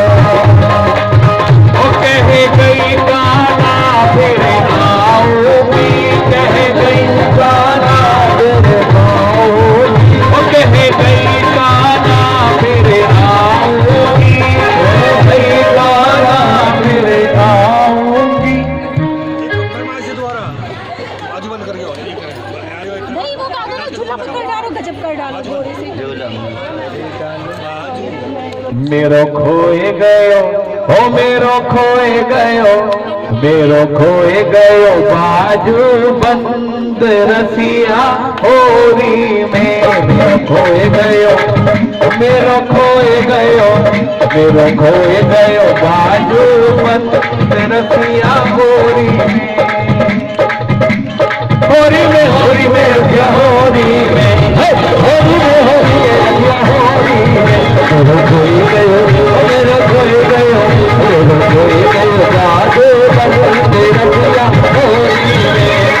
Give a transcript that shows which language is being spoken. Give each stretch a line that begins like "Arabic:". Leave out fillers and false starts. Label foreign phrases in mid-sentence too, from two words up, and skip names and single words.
Hindi: ओ कह गई गाना फिर आऊंगी, कह गई गाना फिर आऊंगी, ओ कह गई गाना फिर आऊंगी, कह गई गाना फिर आऊंगी। नहीं वो गाना झूला पकड़ डालो, गजब कर डालो थोड़े से।
Braj: मेरो खोए गयो हो मेरो खोए गयो, मेरो खोए गयो बाजू बंद रसिया होरी में, मेरो खोए गयो मेरो खोए गयो, मेरो खोए गयो बाजू बंद रसिया होरी में, होरी में होरी में रसिया होरी में, होरी में होरी में रसिया होरी में। मेरो खोए गयो मेरो खोए गयो, मेरो खोए गयो बाजू बंद रसिया होरी में।